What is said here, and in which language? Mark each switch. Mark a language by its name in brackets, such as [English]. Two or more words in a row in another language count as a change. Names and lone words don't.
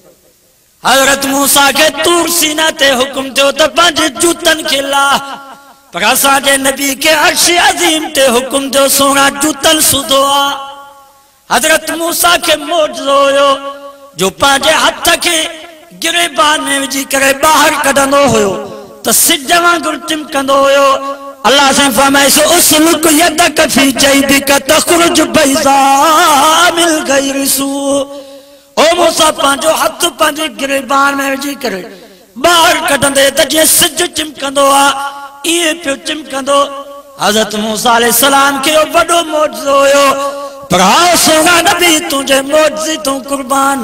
[Sindhi] हज़रत मूसा खे तूर सीना ते हुकुम थियो त पंहिंजे जूतनि खे लाह, पर असांजे नबी खे अर्श अज़ीम ते हुकुम थियो सोना जूतनि सुधो आ। हज़रत मूसा खे मौजज़ो हुयो जो पंहिंजे हथ खे गिरेबान में विझी करे ॿाहिरि कढंदो हुयो त सिज वांगुरु चिमकंदो हुयो। अल्लाह से फरमाइसो, [Arabic] اسلك يدك في جيبك تخرج بيضاء من غير سوء. [Sindhi] ओ मूसा, पंहिंजो हथ पंहिंजे गिरेबान में विझी करे ॿाहिरि कढंदे त जीअं सिज चिमकंदो आहे, ईअं पियो चिमकंदो। हज़रत मूसा अलैहिस्सलाम खे वॾो मौजज़ो हुयो। पर हा सोना नबी, तुंहिंजे मौजज़े तूं कुर्बान।